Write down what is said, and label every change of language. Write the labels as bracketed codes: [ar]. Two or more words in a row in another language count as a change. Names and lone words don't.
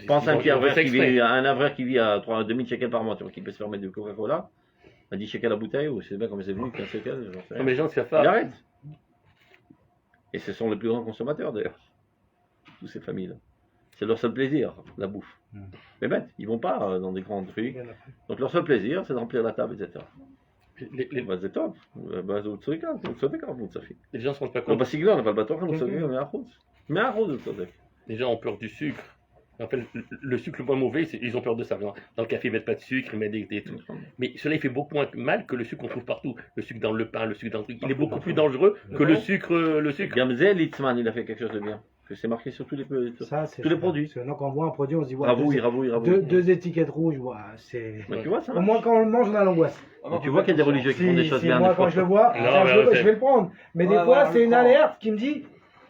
[fr] Pense à un Pierre Vert qui vit, à un Avril qui vit à 2000 shekels par mois, tu vois, qui peut se permettre du Coca-Cola, à 10 shekels la bouteille, ou je sais pas comment c'est venu, 15 shekels, j'en sais rien. Mais les gens se Il font. arrête. Et ce sont les plus grands consommateurs d'ailleurs, tous ces familles-là. C'est leur seul plaisir, la bouffe. Mais bête, ils vont pas dans des grands trucs. Donc leur seul plaisir, c'est de remplir la table, etc. [he] זה טוב, ואז הוא צודק הרב מוצפי. [fr] Les gens se rendent pas [he] לא [fr] compte. [he] בסגנון, אבל בתוכן הוא צודק 100%. 100% הוא צודק. [fr] Les gens ont peur du sucre. En fait, le sucre le moins mauvais, ils ont peur de ça. Dans le café, ils mettent pas de sucre, ils mettent des trucs. Mais cela, il fait beaucoup moins mal que le sucre qu'on trouve partout. Le sucre dans le pain, le sucre dans le truc. Il est beaucoup plus dangereux que le sucre. [he] גם זה ליצמן, [fr] il a fait quelque chose de bien. Que c'est marqué sur tous les produits. Maintenant, quand on voit un produit, on se dit, ouais, Ravouille. deux étiquettes rouges, ouais, c'est. Mais tu vois ça Au moins, quand on le mange, on a l'angoisse. Mais tu vois qu'il y a des religieux qui font des choses bien. Moi, des fois. quand je le vois, je vais le prendre. Mais des fois, c'est une alerte qui me dit. Je